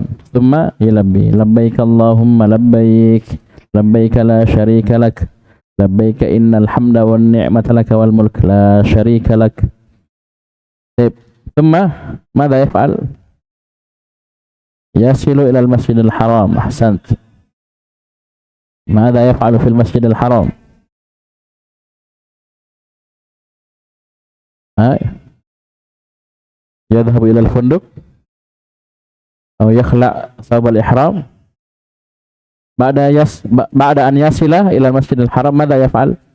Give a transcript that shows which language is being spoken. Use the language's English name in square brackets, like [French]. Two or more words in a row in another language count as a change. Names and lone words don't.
[Arabic] ثم يلبي. لبيك اللهم لبيك. لبيك لا شريك لك. لبيك إن الحمد والنعمة لك والملك لا شريك لك. ثم ماذا يفعل؟ يصل إلى المسجد الحرام. أحسنت. ماذا يفعل في المسجد الحرام? يذهب إلى الفندق أو يخلع ثوب الإحرام بعد أن يصل إلى المسجد الحرام. ماذا يفعل؟